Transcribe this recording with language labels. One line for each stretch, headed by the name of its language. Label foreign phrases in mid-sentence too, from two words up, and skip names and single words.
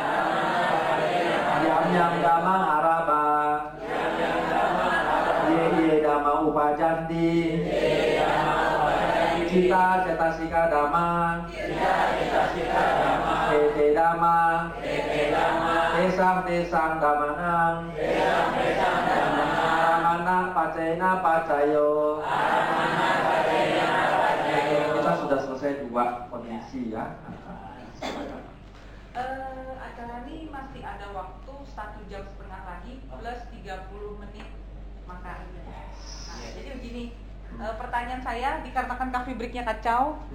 Pali: Yam damang araba. Ye dhamma upajanti. Cita cetasika dhamma. tete dama, tesang damanang, aramana pacena pacayo.
Indonesian: Kita sudah selesai 2 kondisi ya. Acara ini masih ada waktu 1,5 jam lagi plus 30 menit makan. Nah, jadi begini, pertanyaan saya dikarenakan coffee breaknya kacau.